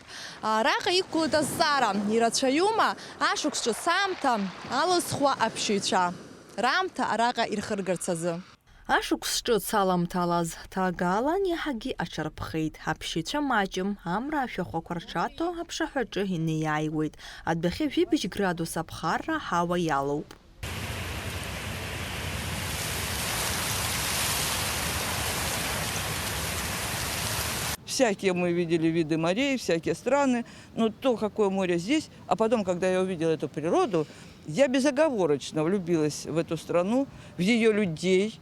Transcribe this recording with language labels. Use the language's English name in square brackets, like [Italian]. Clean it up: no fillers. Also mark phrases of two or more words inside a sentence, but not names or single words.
[Abkhazian] Араҟа иқәгылоит азҵаара, ирацәаҩума ашықәс ҿыц аамҭа алызхуа аԥшьыцәа. Раамҭа араҟа ирхыргарц азы. Ашықәс ҿыц аламҭалаз ҭагалан иаҳагьы аҽарԥхеит. Аԥшьыцәа маҷым, амра ашәахәақәа рҽаҭо аԥшаҳәаҿы инеиааиуеит. Адәахьы 2 градус аԥхарра ҳауа иалоуп. [Russian] Всякие мы видели виды морей, всякие страны, но то, какое море здесь, а потом, когда я увидела эту природу, я безоговорочно влюбилась в эту страну, в ее людей.